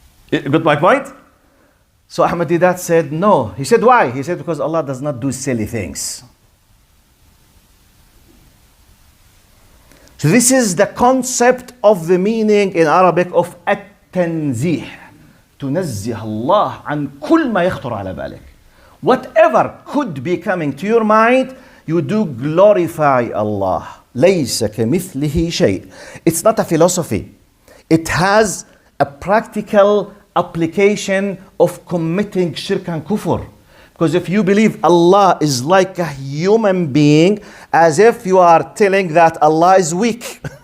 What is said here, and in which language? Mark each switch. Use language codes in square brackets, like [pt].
[en] Got my point? So Ahmed Deedat said, no. He said, why? He said, because Allah does not do silly things. So this is the concept of the meaning in Arabic of at-tanzih. [ar] تنزه الله عن كل ما يخطر على بالك. [en] Whatever could be coming to your mind, you do glorify Allah. [ar] ليس كمثله شيء. [en] It's not a philosophy. It has a practical application of committing shirk and kufr. Because if you believe Allah is like a human being, as if you are telling that Allah is weak.